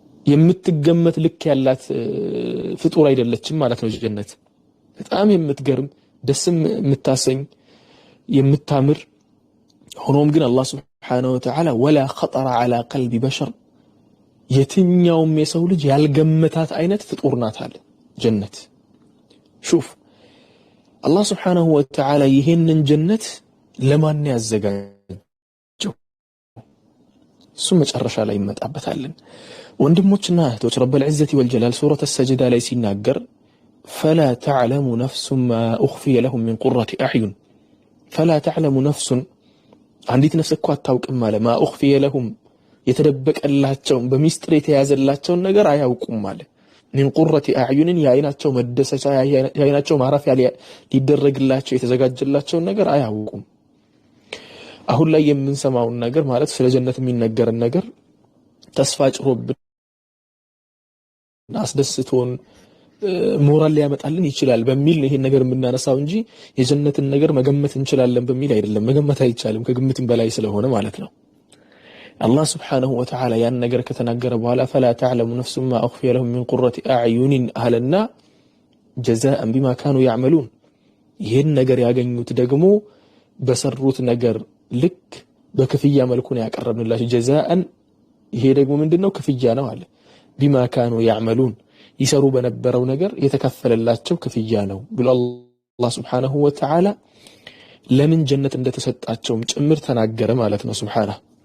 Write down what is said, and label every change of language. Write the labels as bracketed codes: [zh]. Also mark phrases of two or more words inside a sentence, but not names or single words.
[am] የምትገመት ልክ ያላት ፍጡር አይደለችም ማለት ነው ጀነት በጣም የምትገርም ደስም የምታሰኝ የምታምር ሆኖም ግን አላህ [ar] سبحانه وتعالى ولا خطر على قلب بشر [am] የትኛውም የሰው ልጅ ያልገመታት አይነት ፍጡር ናት አለ ጀነት [ar] شوف الله سبحانه وتعالى [am] ይሄንን ጀነት ለማን ያዘጋጀው እሱ መጨረሻ ላይ ይመጣበታልን ወንድሞችና እህቶች [ar] رب العزة والجلال [am] سورة السجدة ላይ ሲናገር [ar] فلا تعلم نفس ما أخفي لهم من قرة أعين فلا تعلم نفس [am] አንዲት ነፍስ እኮ አታውቅም ማለት [ar] ما أخفي لهم [am] የተደበቀላቸው በሚስጥር የተያዘላቸው ነገር አያውቁም ማለት [ar] من قرة أعين [am] ያይናቸው መደሰቻ ያይናቸው ማረፊያ ሊደረግላቸው የተዘጋጀላቸው ነገር አያውቁም አሁን ላይ የምንሰማው ነገር ማለት ስለ ጀነት የሚነገር ነገር ተስፋ ጭሮብን አስደስቶን ሞራል ሊያመጣልን ይችላል በሚል ነው ይሄን ነገር የምናነሳው እንጂ የጀነትን ነገር መገመት እንችላለን በሚል አይደለም መገመት አይቻልም ከግምትም በላይ ስለሆነ ማለት ነው [ar] الله سبحانه وتعالى [am] ያን ነገር ከተናገረ በኋላ [ar] فلا تعلم نفس ما أخفي لهم من قرة أعين أهلنا جزاء بما كانوا يعملون [am] ይሄን ነገር ያገኙት ደግሞ በሰሩት ነገር ልክ በክፍያ መልኩ ነው ያቀረብንላቸው جزاء ይሄ ደግሞ ምንድነው ክፍያ ነው አለ [ar] بما كانوا يعملون [am] ይሰሩ በነበረው ነገር የተከፈለላቸው ክፍያ ነው ብሎ [ar] الله سبحانه وتعالى [am] ለምን ጀነት እንደተሰጣቸውም ጭምር ተናገረ ማለት ነው سبحانه